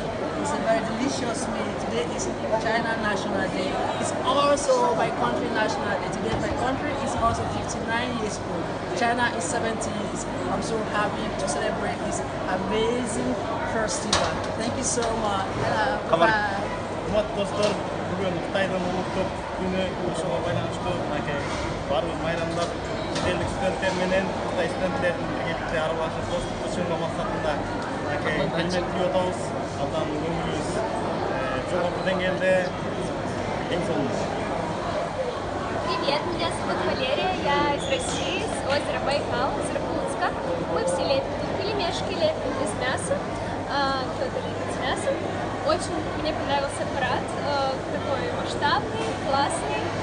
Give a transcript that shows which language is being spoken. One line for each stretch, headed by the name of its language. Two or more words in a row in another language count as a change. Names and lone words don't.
English: It's a very delicious meal. Today is China National Day. It's also my country National Day. Today my country is also 59 years old. China is 70 years. I'm so happy to celebrate this amazing festival. Thank you so much. Bye.
Uzbek: Hurmatli do'stlar, bugun Xitoyda Ulug' kuni o'shiga
Kyrgyz: байланыштуу барлык майрамдар шетелдик студенттер менен Кытай студенттерин биргеликте аралашып достук чыңгоо максатында келмек кылып атабыз. Абдан көңүлүбүз жогорку деңгээлде эң сонун.
Russian: Привет, меня зовут Валерия, я из России, с озера Байкал, из Иркутска. Мы все лепим тут пельмешки, лепим из мяса, кто-то лепит с мясом. Очень мне понравился аппарат, такой масштабный, классный.